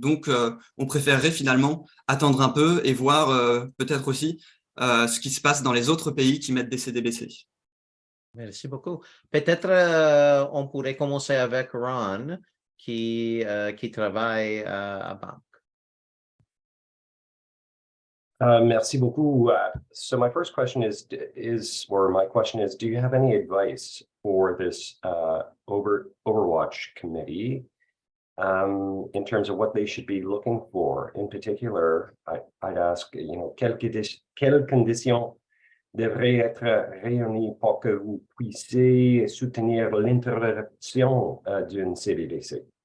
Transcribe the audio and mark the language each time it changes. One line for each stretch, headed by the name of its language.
French: Donc, on préférerait finalement attendre un peu et voir peut-être aussi ce qui se passe dans les autres pays qui mettent des CDBC. Merci beaucoup. Peut-être on pourrait commencer avec Ron, qui travaille à banque. Merci beaucoup.
English: So my first question is, do you have any advice for this Overwatch committee in terms of what they should be looking for? In particular, I'd ask,
French: quelles conditions devraient être réunies pour que vous puissiez soutenir l'interruption d'une CBDC?